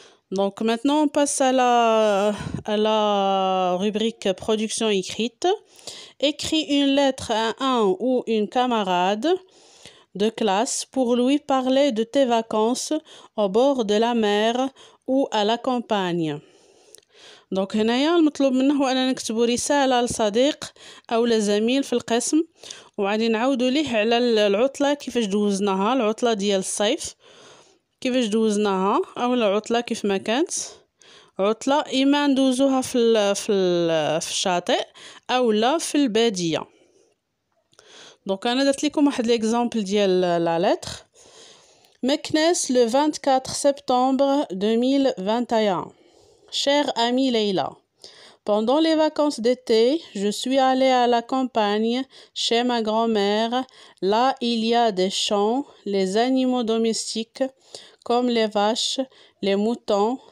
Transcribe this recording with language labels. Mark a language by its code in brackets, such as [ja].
[fr] Donc, maintenant, on passe à la rubrique production écrite. Écris une lettre à un ou une camarade de classe pour lui parler de tes vacances au bord de la mer ou à la campagne. [ar] دونك هنايا المطلوب منه هو اننا نكتبوا رساله لصديق او لزميل في القسم وغادي نعاودوا ليه على العطله كيفاش دوزناها العطله ديال الصيف كيفاش دوزناها او العطله كيف ما كانت عطله اما ندوزوها في الشاطئ او لا في الباديه. دونك انا درت لكم واحد ليكزامبل ديال لا لتر. [fr] Meknès le 24 septembre 2021. Chère amie Leila, pendant les vacances d'été, je suis allée à la campagne chez ma grand-mère. Là, il y a des champs, les animaux domestiques comme les vaches, les moutons.